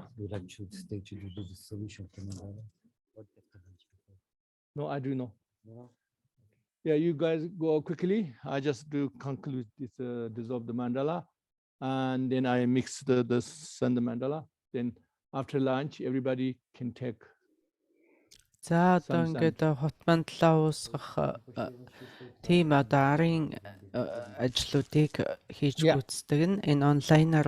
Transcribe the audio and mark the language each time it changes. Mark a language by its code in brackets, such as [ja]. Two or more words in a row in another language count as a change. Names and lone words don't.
[en] Would you like to stay to do the solution for mandala? No, I do know. No? Yeah, you guys go quickly. I just do conclude this dissolve the mandala, and then I mix the send the mandala. Then after lunch, everybody can take. [mn] За одоо ингээд хот мандлаа уусгах тийм одоо арын ажлуудыг хийж гүйцэтгэх нь энэ онлайнаар